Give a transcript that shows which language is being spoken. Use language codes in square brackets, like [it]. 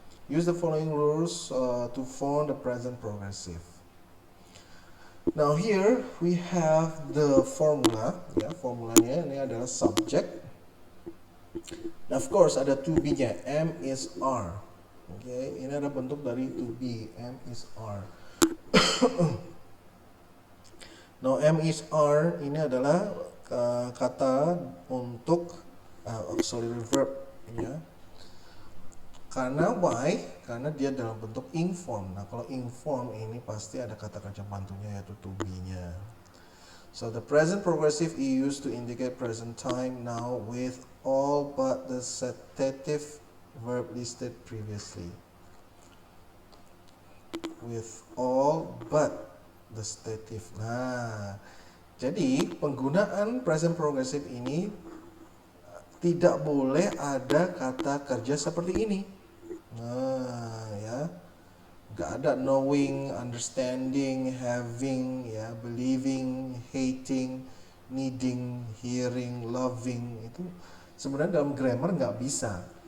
[en] Use the following rules to form the present progressive. Now here we have the formula ya. [id] Formulanya ini adalah subject. [en] Now of course ada to be-nya, am is are. [id] Okay, ini ada bentuk dari to be, am is are. Now am is are ini adalah kata untuk auxiliary verb ya. Karena why? Karena dia dalam bentuk inform. Nah kalau inform ini pasti ada kata kerja pembantunya yaitu to be-nya. [en] So the present progressive is used to indicate present time now with all but the stative verb listed previously. With all but the stative. [id] Nah, jadi penggunaan present progressive ini tidak boleh ada kata kerja seperti ini. Nah, ya. Gak ada [en] knowing, understanding, having, ya, believing, hating, needing, hearing, loving. [id] Itu sebenarnya dalam grammar nggak bisa.